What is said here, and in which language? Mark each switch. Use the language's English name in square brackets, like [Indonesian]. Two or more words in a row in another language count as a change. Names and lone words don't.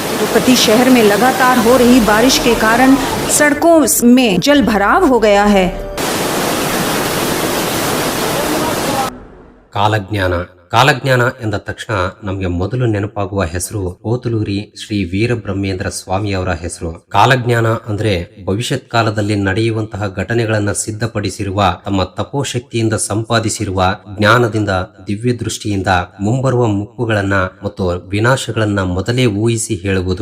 [Hindi] तिरुपति शहर में लगातार हो रही बारिश के कारण सड़कों में जल भराव हो गया है। [Kannada] ಕಾಲಜ್ಞಾನ ಎಂದ ತಕ್ಷಣ ನಮಗೆ ಮೊದಲು ನೆನಪಾಗುವ ಹೆಸರು ಪೋತಲೂರಿ ಶ್ರೀ ವೀರಬ್ರಹ್ಮೇಂದ್ರ ಸ್ವಾಮಿಯವರ ಹೆಸರು. ಕಾಲಜ್ಞಾನ ಅಂದ್ರೆ ಭವಿಷ್ಯತ್ ಕಾಲದಲ್ಲಿ ನಡೆಯುವಂತಹ ಘಟನೆಗಳನ್ನ ಸಿದ್ಧಪಡಿಸಿರುವ, ತಮ್ಮ ತಪೋಶಕ್ತಿಯಿಂದ ಸಂಪಾದಿಸಿರುವ ಜ್ಞಾನದಿಂದ, ದಿವ್ಯ ದೃಷ್ಟಿಯಿಂದ ಮುಂಬರುವ ಮುಪ್ಪುಗಳನ್ನ ಮತ್ತು ವಿನಾಶಗಳನ್ನ ಮೊದಲೇ ಊಹಿಸಿ ಹೇಳುವುದು.